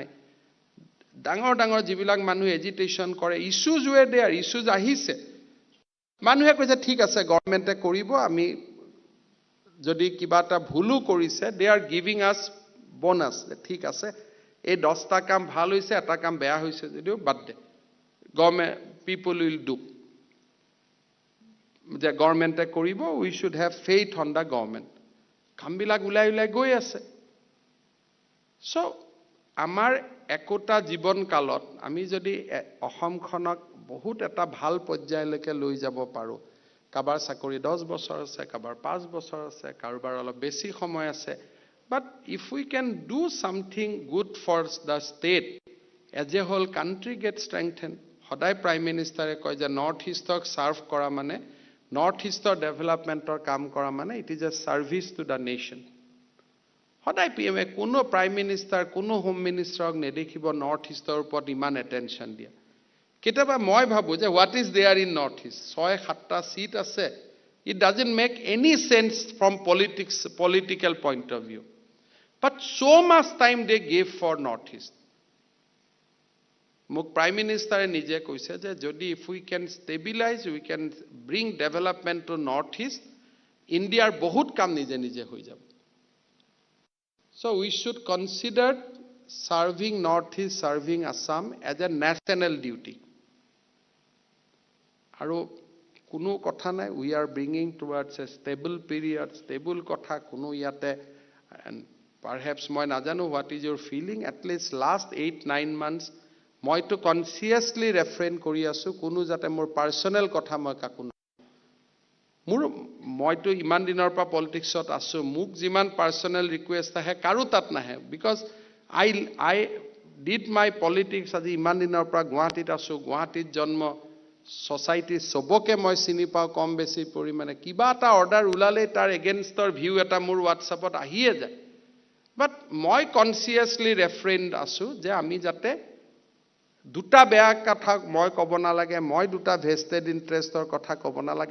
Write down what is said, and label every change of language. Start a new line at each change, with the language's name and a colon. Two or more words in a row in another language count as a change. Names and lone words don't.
Assamese: ডাঙৰ যিবিলাক মানুহে এজিটেশ্যন কৰে,
English: issues were there,
Assamese: ইছ্যুজ আহিছে, মানুহে কৈছে ঠিক আছে গভৰ্ণমেণ্টে কৰিব, আমি যদি কিবা এটা ভুলো কৰিছে,
English: they are giving us bonus,
Assamese: ঠিক আছে এই 10টা কাম ভাল হৈছে, এটা কাম বেয়া হৈছে যদিও বাদ দে,
English: government people will do,
Assamese: যে গভৰ্ণমেণ্টে কৰিব,
English: we should have faith on the government.
Assamese: কামবিলাক ওলাই গৈ আছে। চ' আমাৰ একোটা জীৱন কালত আমি যদি অসমখনক বহুত এটা ভাল পৰ্যায়লৈকে লৈ যাব পাৰোঁ, কাবাৰ চাকৰি 10 বছৰ আছে, কাবাৰ 5 বছৰ আছে, কাৰোবাৰ অলপ বেছি সময় আছে।
English: But if we can do something good for the state, as a whole country gets strengthened.
Assamese: সদায় প্ৰাইম মিনিষ্টাৰে কয় যে নৰ্থ ইষ্টক সাৰ্ভ কৰা মানে নৰ্থ ইষ্টৰ ডেভেলপমেণ্টৰ কাম কৰা মানে
English: it is a service to the nation.
Assamese: সদায় পিএমএ কোনো
English: prime minister
Assamese: কোনো হোম মিনিষ্টাৰক নেদেখিব নৰ্থ ইষ্টৰ ওপৰত ইমান এটেনশ্যন দিয়া। কেতিয়াবা মই ভাবো যে
English: what is there in North East,
Assamese: 6-7টা সিট আছে,
English: it doesn't make any sense from political point of view, but so much time they gave for north east.
Assamese: মোক প্ৰাইম মিনিষ্টাৰে নিজে কৈছে যে যদি
English: if we can stabilize, we can bring development to North East,
Assamese: ইণ্ডিয়াৰ বহুত কাম নিজে নিজে হৈ যাব।
English: So we should consider serving Northeast, serving Assam as a national duty.
Assamese: আৰু কোনো কথা নাই,
English: we are bringing towards a stable period, stable
Assamese: কথা কোনো ইয়াতে,
English: and perhaps
Assamese: মই নাজানো
English: what is your feeling, at least last 8-9 months
Assamese: মইতো
English: consciously refrain
Assamese: কৰি আছো কোনো যাতে মোৰ পাৰ্সোনেল কথা মই কাকো মইতো ইমান দিনৰ পৰা পলিটিক্সত আছো, মোক যিমান পাৰ্সোনেল ৰিকুৱেষ্ট আহে কাৰো তাত নাহে,
English: because I did my politics
Assamese: আজি ইমান দিনৰ পৰা গুৱাহাটীত আছো, গুৱাহাটীত জন্ম, সোসাইটি সবকে মই চিনি পাওঁ কম বেছি পৰিমাণে, কিবা এটা অৰ্ডাৰ ওলালে তাৰ এগেইনষ্টৰ ভিউ এটা মোৰ হোৱাটছআপত আহিয়ে যায়। বাট মই কনচিয়াছলি ৰেফৰেণ্ড আছো যে আমি যাতে দুটা বেয়া কথা মই ক'ব নালাগে, মই দুটা ভেষ্টেড ইণ্টাৰেষ্টৰ কথা ক'ব নালাগে।